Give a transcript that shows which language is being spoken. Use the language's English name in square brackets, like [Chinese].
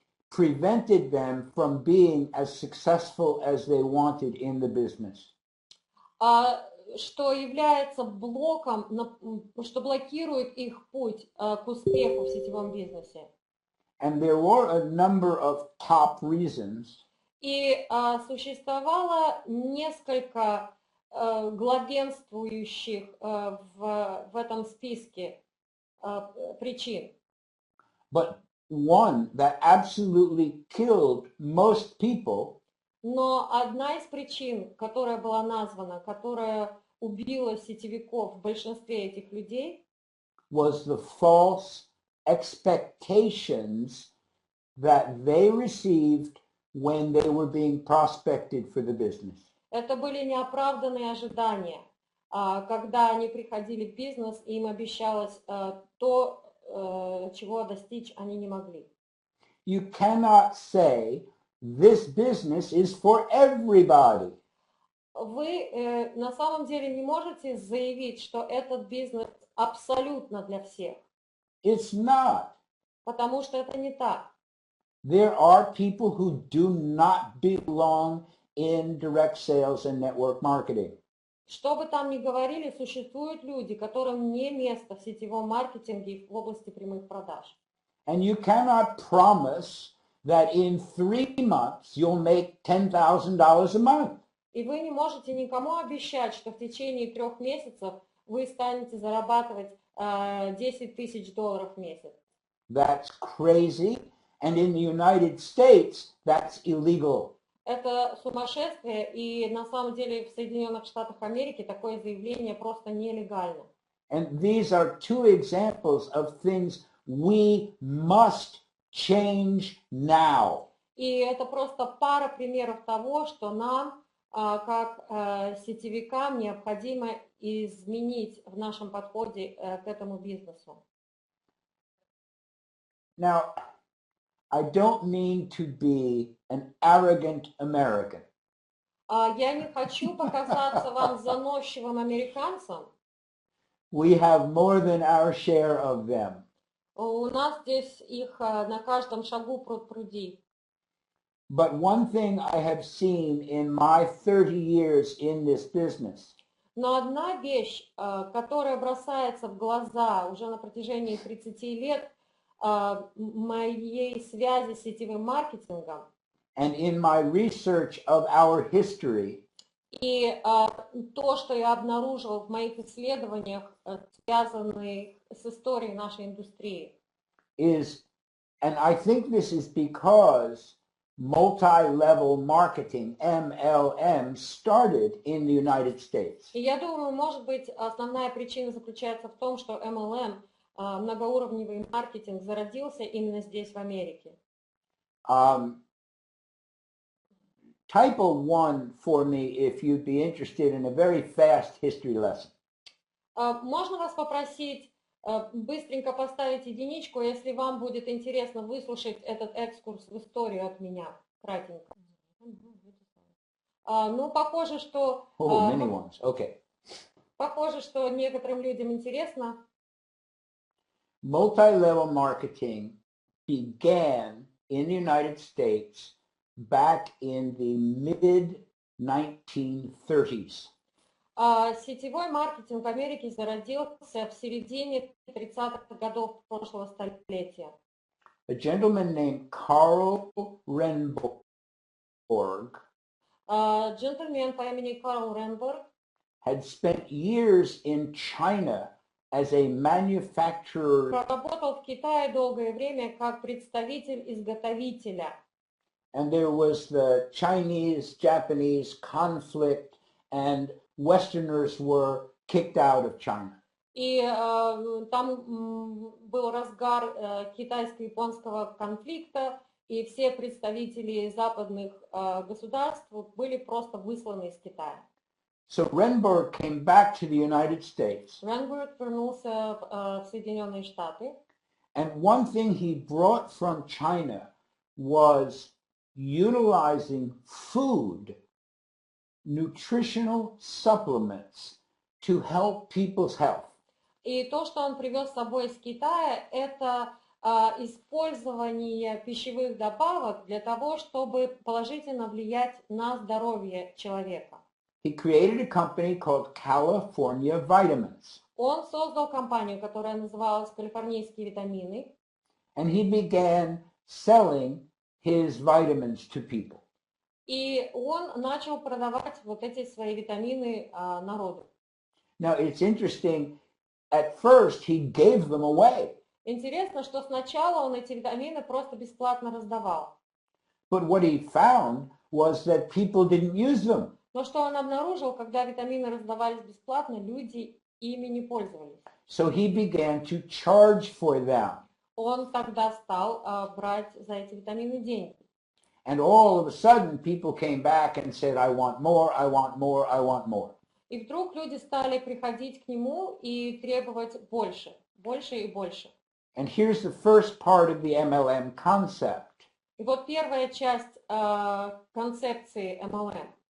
[English] prevented them from being as successful as they wanted in the business. [Russian] Что является блоком, что блокирует их путь к успеху в сетевом бизнесе. [English] And there were a number of top reasons. [Russian] И существовало несколько главенствующих в этом списке причин. [English] But one that absolutely killed most people [Russian] Но одна из причин, которая была названа, которая убила сетевиков в большинстве этих людей, [English] was the false expectations that they received when they were being prospected for the business. [Russian] это были неоправданные ожидания, когда они приходили в бизнес, и им обещалось то, чего достичь они не могли. [English] You cannot say this business is for everybody. [Russian] Вы на самом деле не можете заявить, что этот бизнес абсолютно для всех. [English] It's not. [Russian] Потому что это не так. [English] There are people who do not belong in direct sales and network marketing. [Russian] Что бы там ни говорили, существуют люди, которым не место в сетевом маркетинге и в области прямых продаж. [English] And you cannot promise that in 3 months you'll make $10,000 a month. [Russian] И вы не можете никому обещать, что в течение 3 месяцев вы станете зарабатывать $10 000 в месяц. [English] That's crazy, and in the United States, that's illegal. [Russian] Это сумасшествие, и на самом деле в Соединенных Штатах Америки такое заявление просто нелегально. [English] And these are two examples of things we must change now. [Russian] И это просто пара примеров того, что нам, как сетевикам, необходимо изменить в нашем подходе к этому бизнесу. [English] Now, I don't mean to be an arrogant American. [Russian] Я не хочу показаться вам заносчивым американцем. [English] We have more than our share of them. [Russian] У нас здесь их на каждом шагу пруд-пруди. [English] But one thing I have seen in my 30 years in this business [Russian] Но одна вещь, которая бросается в глаза уже на протяжении 30 лет моей связи с сетевым маркетингом, [English] and in my research of our history, [Russian] и то, что я обнаружила в моих исследованиях, связанных с историей нашей индустрии, [English] is, and I think this is because multi-level marketing, MLM, started in the United States. [Russian] И я думаю, может быть, основная причина заключается в том, что MLM, многоуровневый маркетинг, зародился именно здесь, в Америке. [English] Typo 1 for me if you'd be interested in a very fast history lesson. [Russian] Можно вас попросить быстренько поставить единичку, если вам будет интересно выслушать этот экскурс в историю от меня, кратенько. Ну, похоже, что... [English] many ones. Okay. [Russian] Похоже, что некоторым людям интересно. [English] Multi-level marketing began in the United States back in the mid-1930s. [Russian] Сетевой маркетинг в Америке зародился в середине 30-х годов прошлого столетия. [English] A gentleman named Carl Renborg [Russian] Джентльмен по имени Карл Ренберг [English] had spent years in China as a manufacturer. [Russian] Проработал в Китае долгое время как представитель изготовителя. [English] And there was the Chinese-Japanese conflict, and Westerners were kicked out of China. [Russian] И там был разгар китайско-японского конфликта, и все представители западных государств были просто высланы из Китая. [English] So Renberg came back to the United States. [Russian] Ренберг вернулся в Соединенные Штаты. [English] And one thing he brought from China was utilizing food, nutritional supplements to help people's health. [Russian] И то, что он привез с собой из Китая, это использование пищевых добавок для того, чтобы положительно влиять на здоровье человека. [English] He created a company called California Vitamins. [Russian] Он создал компанию, которая называлась «Калифорнийские витамины». [English] And he began selling his vitamins to people. [Russian] И он начал продавать вот эти свои витамины народу. [English] Now it's interesting, at first he gave them away. [Russian] Интересно, что сначала он эти витамины просто бесплатно раздавал. [English] But what he found was that people didn't use them. [Russian] Но что он обнаружил, когда витамины раздавались бесплатно, люди ими не пользовались. [English] So he began to charge for them. [Russian] Он тогда стал брать за эти витамины деньги. [English] And all of a sudden people came back and said, I want more, I want more, I want more. [Russian] И вдруг люди стали приходить к нему и требовать больше, больше и больше. [English] And here's the first part of the MLM concept. [Russian] И вот первая часть концепции MLM.